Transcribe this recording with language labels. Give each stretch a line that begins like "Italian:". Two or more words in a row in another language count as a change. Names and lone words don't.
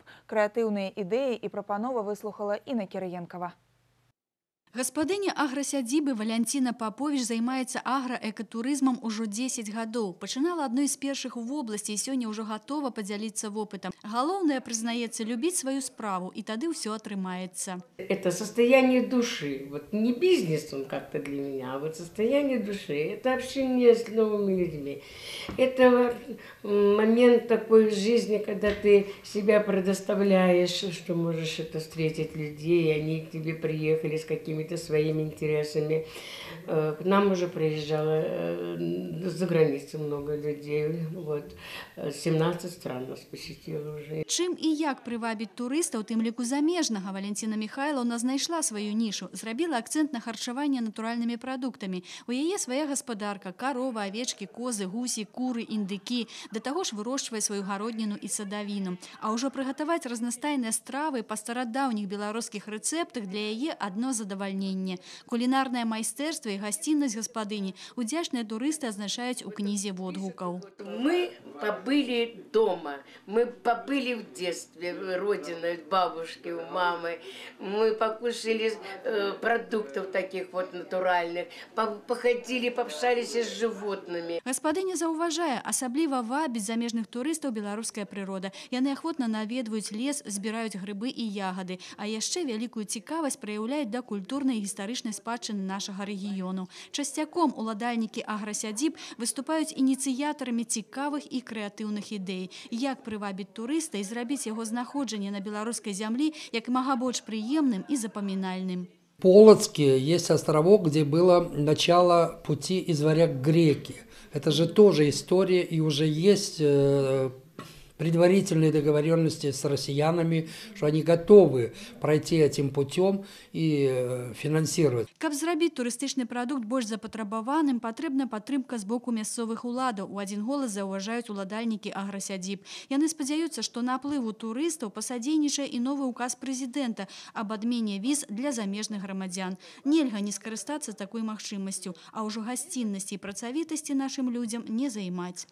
Belarusian: Крэатыўныя ідэі і прапанова выслухала Інна Кірыенкава. Гаспадыня аграсядзібы Валянціна Паповіч займаецца аграэкатурызмам ужо 10 гадоў. Пачынала адной з першых у вобласці і сёння ўжо гатова падзяліцца вопытам. Галоўнае, прызнаецца, любіць сваю справу, і тады ўсё атрымаецца.
Russian: Это состояние души. Вот не бизнес он как-то для меня, а вот состояние души. Это общение с новыми людьми. Это момент такой в жизни, когда ты себя предоставляешь, что можешь это встретить людей, они к тебе приехали с какими какими-то своими интересами. К нам уже приезжало за границей много людей. Вот. 17 стран нас посетило уже.
Belarusian: Чым і як прывабіць турыстаў, тым ліку замежнага, Валентина Михайловна знайшла сваю нішу, зрабіла акцэнт на харчаванне натуральнымі прадуктамі. У яе свая гаспадарка, карова, авечкі, козы, гусі, куры, індыкі. Да таго ж вырошчвае сваю гародніну і садавіну. А ўжо прыгатаваць разнастайныя стравы па старадаўніх беларускіх рэцэптах для яе адно задавальненне. Кулінарнае майстэрства і гасціннасць гаспадыні удзячныя турысты азначаюць у кнізе водгукаў.
Russian: Мы побыли дома, мы побыли в детстве, родиной, бабушки, у мамы. Мы покушали продуктов таких вот натуральных, походили, пообщались с животными.
Belarusian: Гаспадыня заўважае, асабліва вабіць замежных турыстаў беларуская прырода. Яны ахвотна наведваюць лес, збіраюць грыбы і ягады, а яшчэ вялікую цікавасць праяўляюць да культурнай і гістарычнай спадчыны нашага рэгіёну. Часцяком уладальнікі аграсядзіб выступаюць ініцыятарамі цікавых і крэатыўных ідэй. Як прывабіць турыста і зрабіць яго знаходжанне на беларускай зямлі як мага больш прыемным і запамінальным.
Russian: В Полоцке есть островок, где было начало пути из варяг к греке. Это же тоже история, и уже есть предварительные договоренности с россиянами, что они готовы пройти этим путем и финансировать.
Belarusian: Каб зрабіць турыстычны прадукт больш запатрабаваным, патрэбна падтрымка з боку мясцовых уладаў. У адзін голас заўважаюць уладальнікі аграсядзіб. Яны спадзяюцца, што наплыву турыстаў пасадзейнічае і новы указ прэзідэнта аб адмене віз для замежных грамадзян. Нельга не скарыстацца такой магчымасцю, а ўжо гасціннасці і працавітасці нашым людзям не займаць.